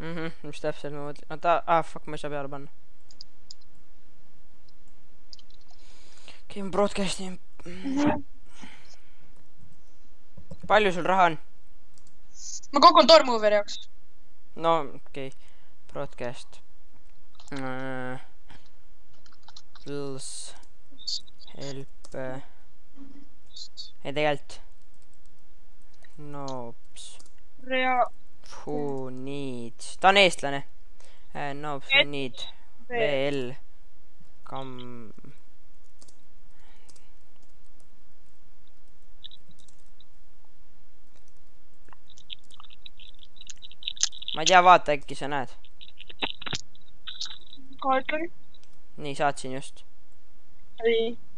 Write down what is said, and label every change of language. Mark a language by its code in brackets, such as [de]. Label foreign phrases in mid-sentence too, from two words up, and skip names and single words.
[et] Mis täpselt ma mõtlen. Fuck, ma ei saa peale panna. Okei, ma broadcastin. Palju sul raha on? Ma kogun Doormoveri jaoks. No, okei. [en] Broadcast. Plus. [et] Help. Ei tegelikult. [en] Noobs. Who needs. [et] Ta on eestlane. [en] Noobs who need. VL. Come. [et] Ma ei tea, vaata äkki sa näed. Kaartun. Nii, saatsin just. Ei.